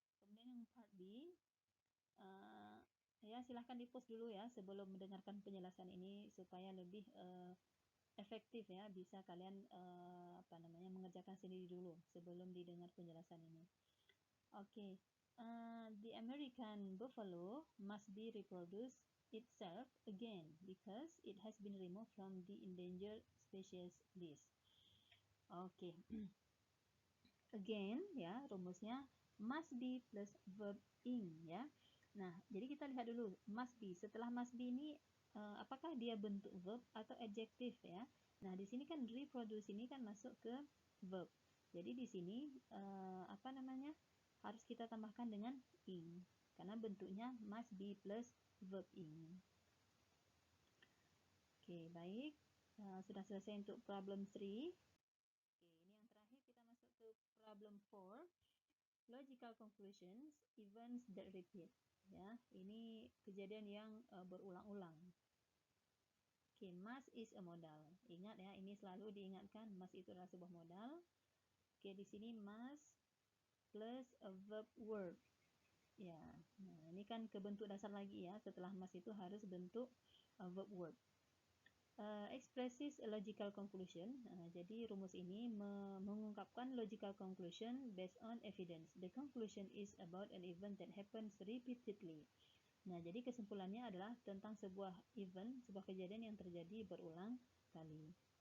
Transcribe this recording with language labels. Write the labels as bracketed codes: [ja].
[id] Oke, kemudian yang part B, ya silahkan di-pause dulu ya sebelum mendengarkan penjelasan ini supaya lebih efektif ya, bisa kalian mengerjakan sendiri dulu sebelum didengar penjelasan ini. [en] Oke, the American buffalo must be reproduced itself again because it has been removed from the endangered species list. [id] Oke. Again ya, rumusnya must be plus verb ing ya. Nah, jadi kita lihat dulu must be. Setelah must be ini apakah dia bentuk verb atau adjektif ya. Nah, di sini kan reproduce ini kan masuk ke verb. Jadi di sini apa namanya? Harus kita tambahkan dengan ing karena bentuknya must be plus verb ing. Oke, baik. Sudah selesai untuk problem 3. Oke, ini yang terakhir kita masuk ke problem 4. [en] Logical conclusions, events that repeat. [id] Ya, ini kejadian yang berulang-ulang. Oke, [en] must is a modal. [id] Ingat ya, ini selalu diingatkan must itu adalah sebuah modal. Oke, di sini [en] must plus a verb word. [id] Ya, nah ini kan ke bentuk dasar lagi ya. Setelah must itu harus bentuk verb word. [en] Expresses a logical conclusion. [id] Jadi rumus ini mengungkapkan [en] logical conclusion based on evidence. The conclusion is about an event that happens repeatedly. [id] Nah, jadi kesimpulannya adalah tentang sebuah event, sebuah kejadian yang terjadi berulang kali.